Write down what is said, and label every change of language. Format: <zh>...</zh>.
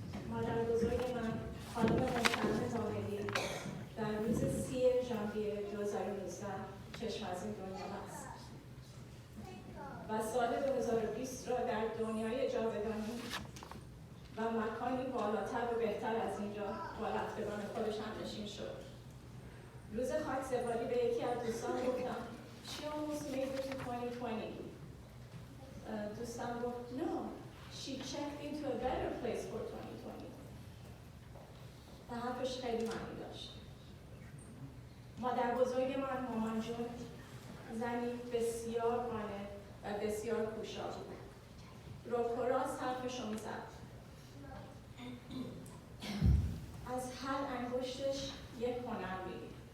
<fa>مادر بزرگ من خانم محترم زاهدی در روز 30 ژانویه 2019 چشم از این دنیا بست و سال 2020 را در دنیای جاودانی و مکانی بالاتر و بهتر از اینجا با رفتگان خودش همنشین شد. روز خاکسپاری به یکی از دوستان گفتم</fa> <en>She almost made it to 2020.</en> <fa>دوستم گفت</fa> <en>No, she checked into a better place for 2020.</en> <fa>و حرفش خیلی معنی داشت. مادر بزرگ من مامان جون زنی بسیار قانع و بسیار کوشا بود. رک و راست حرفشو میزد. از هر انگشتش یک هنر میدید.</fa>